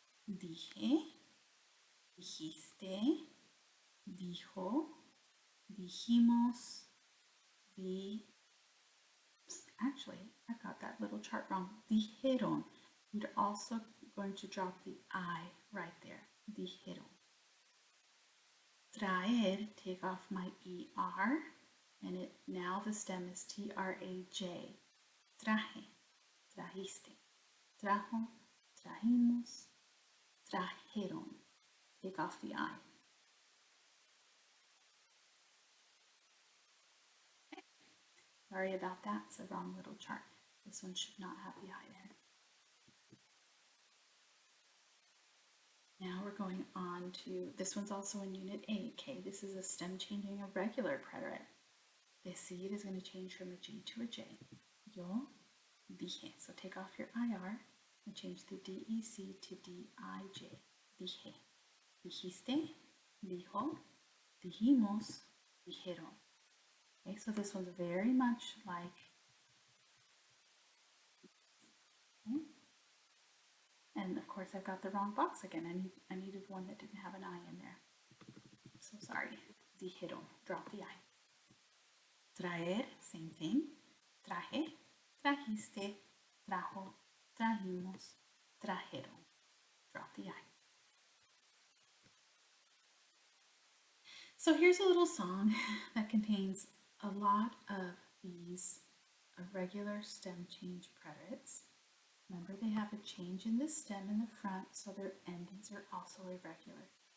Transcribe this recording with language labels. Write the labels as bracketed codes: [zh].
[es] Dije, dijiste, dijo, dijimos, [en] actually, I got that little chart wrong. Dijeron. You're also going to drop the I right there. Dijeron. Traer, take off my ER, and now the stem is T-R-A-J. [es] Traje, trajiste, trajo, trajimos, trajeron. [en] Take off the I. Okay. Sorry about that, it's the wrong little chart. This one should not have the I there. Now we're going on to, this one's also in Unit 8. Okay, this is a stem changing a regular preterite. Decir is going to change from a G to a J. [es] Yo dije. [en] So take off your IR and change the DEC to DIJ. [es] Dije. Dijiste, dijo, dijimos, dijeron. [en] Okay, so this one's very much like, okay. And of course I've got the wrong box again. I needed one that didn't have an I in there. I'm so sorry. Dijeron, drop the I. Traer, same thing. [es] Traje, trajiste, trajo, trajimos, trajeron. [en] Drop the I. So here's a little song that contains a lot of these irregular stem change preterites. Remember, they have a change in the stem in the front, so their endings are also irregular.